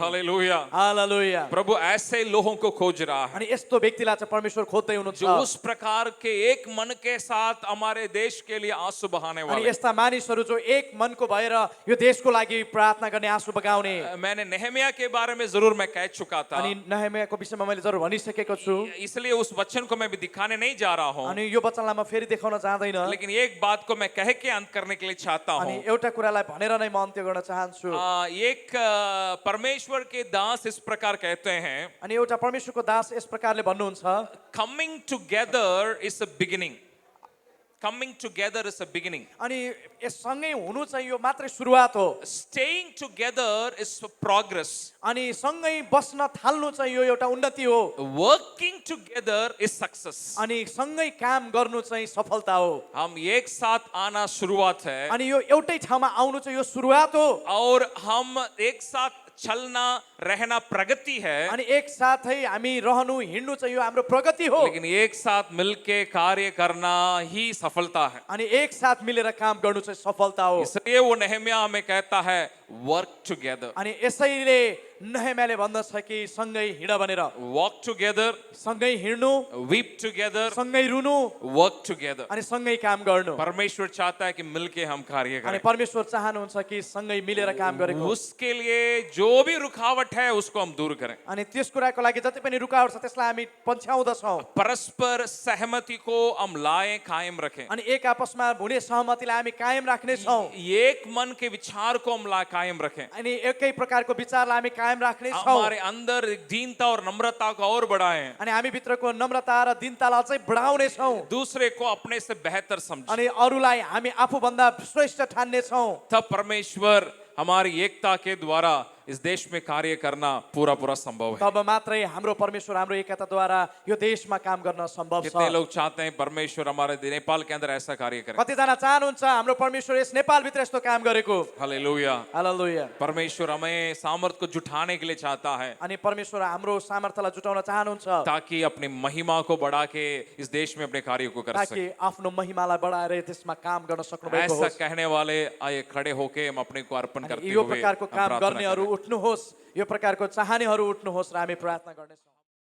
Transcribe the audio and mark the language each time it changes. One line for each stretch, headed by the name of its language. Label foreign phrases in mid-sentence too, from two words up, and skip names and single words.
Hindi: हालेलुया।
Nepali: हालेलुया।
Hindi: प्रभु ऐसे लोगों को खोज रहा है
Nepali: अनि यस्तो व्यक्तिलाई चाहिँ परमेश्वर खोज्दै हुनुहुन्छ
Hindi: जो उस प्रकार के एक मन के साथ हमारे देश के लिए आंसू बहाने
Nepali: अनि
Hindi: वाले।
Nepali: यस्ता मानिसहरू जो एक मनको भएर यो देशको लागि प्रार्थना गर्ने आँसु बगाउने।
Hindi: मैंने नेहमिया के बारे में जरूर मैं कह चुका था,
Nepali: अनि नहमियाको विषयमा मैले जरुर भनिसकेको छु।
Hindi: इसलिए उस वचन को मैं भी दिखाने नहीं जा रहा हूँ।
Nepali: अनि यो वचनलाई म फेरि देखाउन चाहदैन।
Hindi: लेकिन एक बात को मैं कह के अंत करने के लिए चाहता
Nepali: अनि
Hindi: हूँ।
Nepali: एउटा कुरालाई भनेर नै म अन्त्य गर्न चाहन्छु।
Hindi: एक परमेश्वर के दास इस प्रकार कहते हैं,
Nepali: अनि एउटा परमेश्वरको दास यस प्रकारले भन्नुहुन्छ,
English: coming together is a beginning. Coming together is a beginning.
Nepali: अनि सँगै हुनु चाहिँ यो मात्रै सुरुवात हो।
English: Staying together is progress.
Nepali: अनि सँगै बस्न थाल्नु चाहिँ यो एउटा उन्नति हो।
English: Working together is success.
Nepali: अनि सँगै काम गर्नु चाहिँ सफलता हो।
Hindi: हम एक साथ आना शुरुआत है
Nepali: अनि यो एउटै ठाउँमा आउनु चाहिँ यो सुरुवात हो।
Hindi: और हम एक साथ चलना रहना प्रगति है।
Nepali: अनि एक साथै हामी रहनु हिँड्नु चाहिँ यो हाम्रो प्रगति हो।
Hindi: लेकिन एक साथ मिलके कार्य करना ही सफलता है।
Nepali: अनि एक साथ मिलेर काम गर्नु चाहिँ सफलता हो।
Hindi: इसलिए वो नेहमिया हमें कहता है
English: work together.
Nepali: अनि यसैले नहेम्याले भन्दछ कि सँगै हिँड भनेर,
English: Walk together,
Nepali: सँगै हिँड्नु,
English: weep together,
Nepali: सँगै रुनु
English: work together.
Nepali: अनि सँगै काम गर्नु।
Hindi: परमेश्वर चाहता है कि मिलके हम कार्य
Nepali: अनि
Hindi: करें।
Nepali: परमेश्वर चाहनुहुन्छ कि सँगै मिलेर काम गरेको।
Hindi: उसके लिए जो भी रुकावट है उसको हम दूर करें।
Nepali: अनि त्यस कुराको लागि जति पनि रुकावट छ त्यसलाई हामी पन्छ्याउँदछौँ।
Hindi: परस्पर सहमति को हम लाएं, कायम रखें।
Nepali: अनि एक आपसमा हुने सहमतिलाई हामी कायम राख्नेछौँ।
Hindi: एक मन के विचार को हम कायम रखें।
Nepali: अनि एकै प्रकारको विचारलाई हामी कायम राख्नेछौँ।
Hindi: हमारे अंदर दीनता और नम्रता को और बढ़ाएं।
Nepali: अनि हामी भित्रको नम्रता र दीनतालाई चाहिँ बढाउनेछौँ।
Hindi: दूसरे को अपने से बेहतर समझें।
Nepali: अनि अरूलाई हामी आफूभन्दा श्रेष्ठ ठान्नेछौँ।
Hindi: तब परमेश्वर हमारी एकता के द्वारा इस देश में कार्य करना पूरा पूरा संभव है।
Nepali: तब मात्रै हाम्रो परमेश्वर हाम्रो एकताद्वारा यो देशमा काम गर्न सम्भव छ।
Hindi: कितने लोग चाहते हैं परमेश्वर हमारे नेपाल के अंदर ऐसा कार्य करे?
Nepali: कतिजना चाहनुहुन्छ हाम्रो परमेश्वर यस नेपालभित्र यस्तो काम गरेको?
Hindi: हालेलुया।
Nepali: हालेलुया।
Hindi: परमेश्वर हमें सामर्थ को जुटाने के लिए चाहता है,
Nepali: अनि परमेश्वर हाम्रो सामर्थ्यलाई जुटाउन चाहनुहुन्छ
Hindi: ताकि अपनी महिमा को बढ़ा के इस देश में अपने कार्य को कर
Nepali: ताकि
Hindi: सके।
Nepali: आफ्नो महिमालाई बढाएर त्यसमा काम गर्न सक्नुभएको
Hindi: ऐसा
Nepali: होस्।
Hindi: कहने वाले आए खड़े होके हम अपने को अर्पण करते
Nepali: यो
Hindi: हुए
Nepali: प्रकारको
Hindi: हम
Nepali: काम
Hindi: प्रार्थना
Nepali: गर्नेहरू
Hindi: करें।
Nepali: उठ्नुहोस्, यो प्रकारको चाहनेहरू उठ्नुहोस् र हामी प्रार्थना गर्नेछौँ।